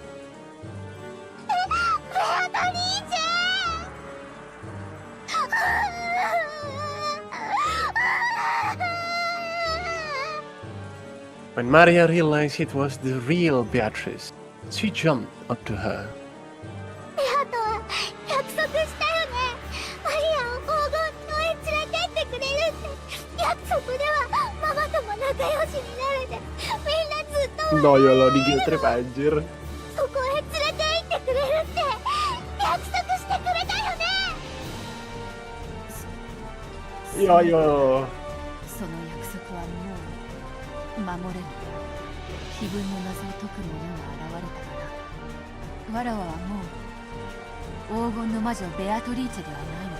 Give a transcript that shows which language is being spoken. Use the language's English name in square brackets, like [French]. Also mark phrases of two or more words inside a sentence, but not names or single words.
[Japanese] ベアトリーチェ。 [English] When Maria realized it was the real Beatrice, she jumped up to her. [Japanese] ベアトは約束したよね。マリアを黄金島へ連れてってくれるって。約束ではママとも仲良しになるで、みんなずっと [Indonesian] Noyo lo di [English] guilt trip [Indonesian] anjir. [Japanese] そこへ連れて行ってくれるって約束してくれたよね。 Yo. その約束はもう守れる。碑文の謎を解く者が現れたから、わらわはもう黄金の魔女ベアトリーチェではないのだ。